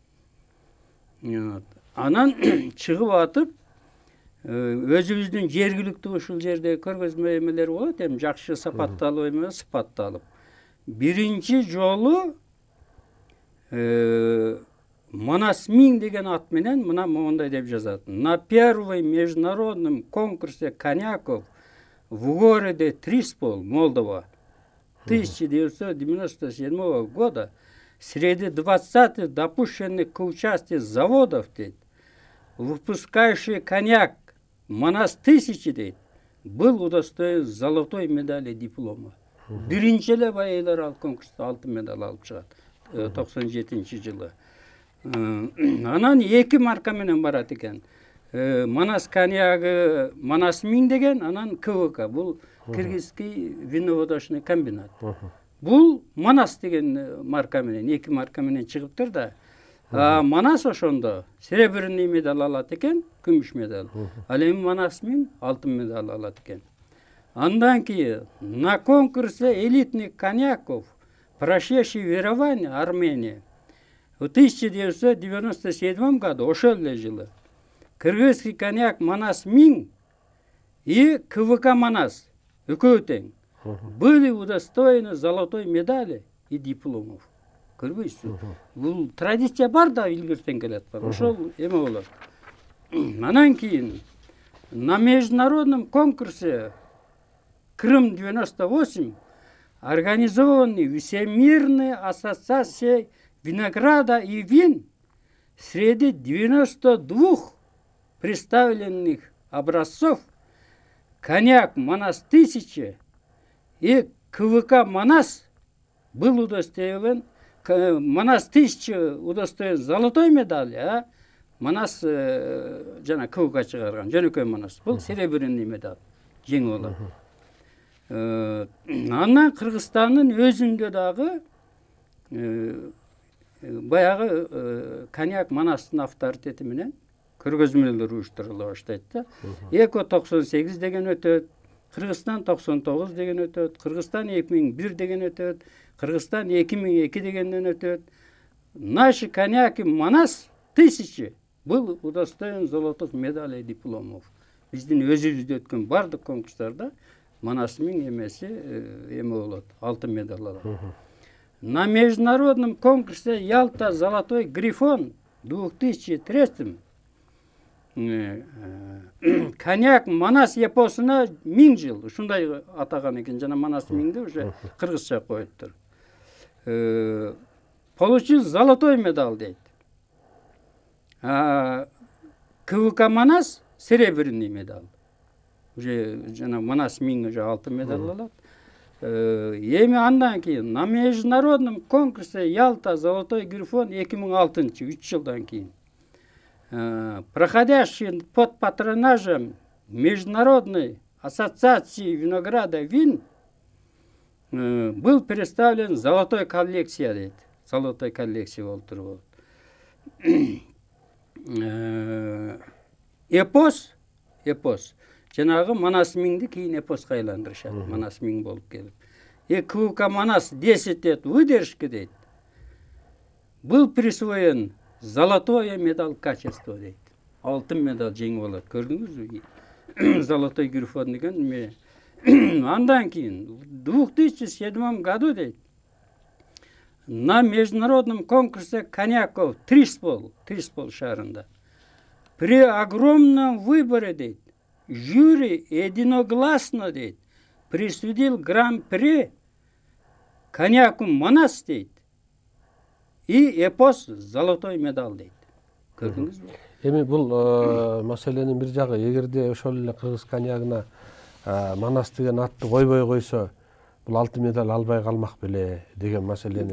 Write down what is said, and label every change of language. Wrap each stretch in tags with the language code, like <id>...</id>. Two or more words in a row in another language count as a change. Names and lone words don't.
<ky>Анан чыгып атып, өзүбүздүн жергиликтүү ушул жерде көргөзмө эмелер болот, эми жакшы сапатталып эме сыпатталып. Биринчи жолу Манас Миң деген ат менен мына мондай деп жазат.</ky> <ru>На первом международном конкурсе коньяков в городе Триспол, Молдова, 1997 года среди 20 допущенных к участию заводов, выпускающий коньяк Манас 1000 дейт, был удостоен золотой медали диплома.</ru> <ky>Биринчи эле байылар ал конкурста алтын медаль алып чыгат 97 жылы. Анан 2 марка менен барат экен. Манас коньягы Манас Миң деген, анан КВК. Бул Кыргызский виноводочный комбинат. Бул Манас деген марка менен, 2 марка менен чыгыптыр да. Манас ошондо</ky> <ru>серебряный медаль</ru> <ky>алат экен, күмүш медаль. Ал эми Манас Миң алтын медаль алат экен. Андан кийин</ky> <ru>на конкурсе элитных коньяков, прошедший верование Армения, в 1997 году,</ru> <ky>ошол эле жылы,</ky> <ru>кыргызский коньяк Манас Миң и КВК Манас</ru> <ky>экөө тең</ky> <ru>были удостоены золотой медали и дипломов.</ru> <ky>Көрбөйсүз? Бул традиция бар да, илгертен келет бар. Ошол эме болот. Анан кийин</ky> <ru>на международном конкурсе Крым 98 организованный Всемирной ассоциацией винограда и вин среди 92 представленных образцов коньяк Манас 1000 и КВК Манас был удостоен, Манас 1000 удостоен золотой медали, а Манас</ru> <ky>жана КВК чыгарган жөнөкөй Манас бул</ky> <ru>серебряный медаль</ru> <ky>жеңип алат. Анан Кыргызстандын өзүндө дагы баягы коньяк Манастын авторитети менен көргөзмөлөр уюштурула баштайт да. Эко 98 деген өтөт, Кыргызстан 99 деген өтөт, Кыргызстан 2001 деген өтөт, Кыргызстан 2002 дегенден өтөт.</ky> <ru>Наши коньяки Манас 1000 был удостоен золотых медалей и дипломов.</ru> <ky>Биздин өзүбүздө өткөн бардык конкурстарда Манас Миң эмеси эме болот, алтын медаль алат.</ky> <ru>На международном конкурсе Ялта Золотой Грифон 2003 коньяк</ru> <ky>Манас эпосуна 1000 жыл, ушундай атаган экен, жана Манас Миңди уже кыргызча коюптур.</ky> <ru>Получил золотой медаль дейт. КВК Манас серебряный медаль.</ru> <ky>Уже жана Манас Миң уже алтын медаль алат. Эми андан кийин</ky> <ru>на международном конкурсе</ru> <ky>Ялта Золотой Грифон 2006, 3 жылдан кийин,</ky> <ru>проходящий под патронажем Международной ассоциации винограда вин, был представлен золотой коллекция дейт. Золотой коллекция</ru> <ky>болуп турбу. Эпос жанагы Манас Миңди кийин эпоска айландырышат. Манас Миң болуп келип. КВК Манас</ky> <ru>10 лет выдержки</ru> <ky>дейт.</ky> <ru>Был присвоен золотое медаль качества дейт.</ru> <ky>Алтын медаль жеңип алат. Көрдүңүзбү? Золотой Грифон деген. Андан кийин</ky> <ru>в 2007 году</ru> <ky>дейт.</ky> <ru>На международном конкурсе коньяков Триспол шаарында при огромном выборе дейт, жюри единогласно дейт, присудил гран-при коньяку Манас дейт и эпос золотой медаль дейт.</ru> <ky>Көрдүңүзбү? Эми бул маселенин бир жагы, эгерде ошол эле кыргыз коньягына Манас деген атты койбой койсо, бул алтын медаль албай калмак беле деген маселени.</ky>